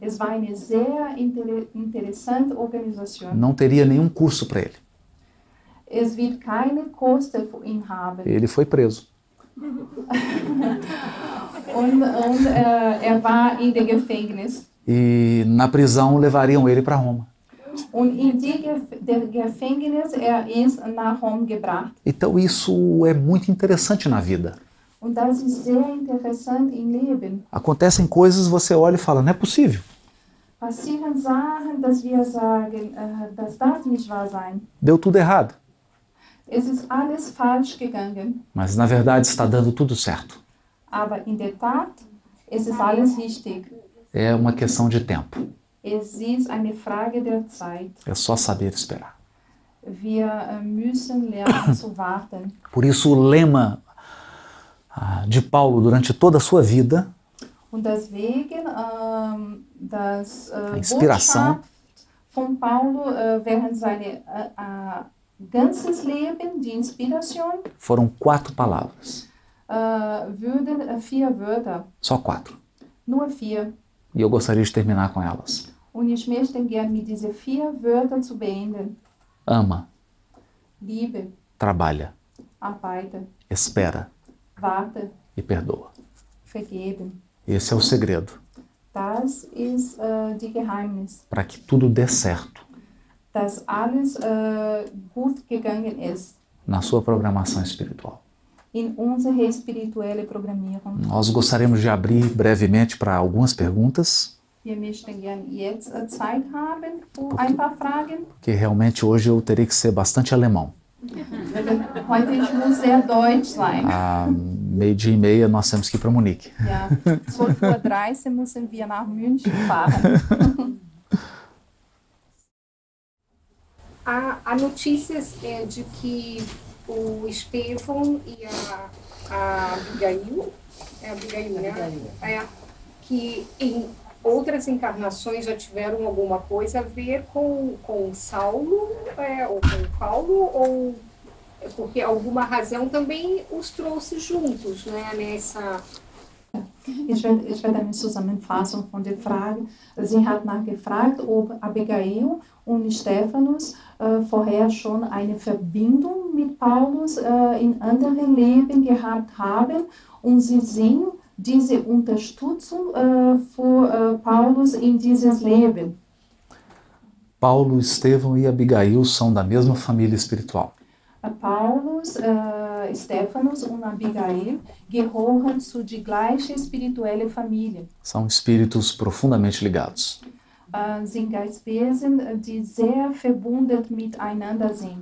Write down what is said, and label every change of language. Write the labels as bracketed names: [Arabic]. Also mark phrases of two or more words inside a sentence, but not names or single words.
[German] Es war eine sehr interessante Organisation. [Portuguese] Não teria nenhum curso para ele. [German] Es wird keine Kosten für ihn haben. [Portuguese] Ele foi preso. [German] Und war in der Gefängnis. [Portuguese] E na prisão levariam ele para Roma. [German] Und in der Gefängnis ist nach Rom gebracht. [Portuguese] Então isso é muito interessante na vida. [German] Und das ist sehr interessant im Leben. [Portuguese] Acontecem coisas, você olha e fala, não é possível. [German] Passieren Sachen, dass wir sagen, das darf nicht wahr sein. [Portuguese] Deu tudo errado. [German] Es ist alles falsch gegangen. [Portuguese] Mas na verdade está dando tudo certo. [German] Aber in der Tat, es ist alles richtig. [Portuguese] É uma questão de tempo. [German] Es ist eine Frage der Zeit. [Portuguese] É só saber esperar. [German] Wir müssen lernen zu warten. [Portuguese] Por isso o lema de Paulo durante toda a sua vida, [German] Und deswegen das [Portuguese] Inspiração, [German] Botschaft von Paulo während seines ganzes Leben, die Inspiration, [Portuguese] foram 4 palavras. [German] würden 4 Wörter, [Portuguese] Só 4. [German] nur 4. [Portuguese] E eu gostaria de terminar com elas. [German] Und ich möchte gerne mit diesen 4 Wörtern zu beenden. [Portuguese] Ama, [German] Liebe, [Portuguese] trabalha, [German] arbeite, [Portuguese] espera [German] warte, [Portuguese] e perdoa. [German] vergeben. [Portuguese] Esse é o segredo [German] Das ist die Geheimnis, [Portuguese] para que tudo dê certo [German] dass alles gut gegangen ist [Portuguese] na sua programação espiritual. [German] in unsere spirituelle Programmierung. [Portuguese] Nós gostaríamos de abrir brevemente para algumas perguntas, [German] Wir möchten gerne jetzt Zeit haben für ein paar Fragen. [Portuguese] porque realmente hoje eu teria que ser bastante alemão. [German] Heute ich muss sehr deutsch sein. [Portuguese] 12h30 nós temos que ir para Munique. [German] Ja, 12:30 Uhr müssen wir nach München fahren. [Portuguese] Há notícias de que o Estevão e a Abigail, né? Que em outras encarnações já tiveram alguma coisa a ver com Saulo, ou com Paulo, ou porque alguma razão também os trouxe juntos, né, nessa... [German] Ich werde eine Zusammenfassung von der Frage. Sie hat nachgefragt, ob Abigail und Stephanus vorher schon eine Verbindung mit Paulus in anderen Leben gehabt haben und sie sehen diese Unterstützung für Paulus in dieses Leben. [Portuguese] Paulo, Estevão e Abigail são da mesma família espiritual. [German] Paulus, Stephanus und Abigail gehören zu die gleiche spirituelle Familie. [Portuguese] São espíritos profundamente ligados. [German] Sind Geistwesen, die sehr verbunden miteinander sind.